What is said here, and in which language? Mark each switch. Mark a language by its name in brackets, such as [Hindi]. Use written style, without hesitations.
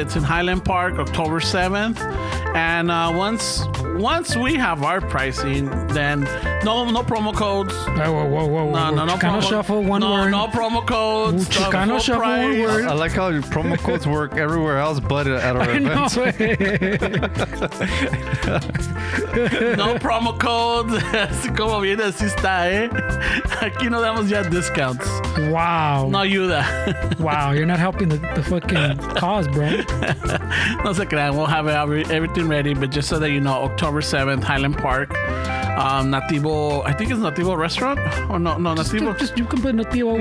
[English] It's in Highland Park, October 7th. And once we have our pricing, then no promo codes. Whoa. No Chicano Shuffle, one word. No promo codes. Chicano Shuffle, one word. I like how promo codes work everywhere else but at our events. No promo codes. [Spanish] Así como viene, así está, ¿eh? Aquí no damos ya discounts. [English] Wow. [Spanish] No ayuda. [English] Wow, you're not helping the fucking cause, bro. [Spanish] No se crean. [English] We'll have everything ready, but just so that you know, October 7th, Highland Park. Nativo, I think it's Nativo Restaurant? Or no, Nativo. Just you can put Nativo,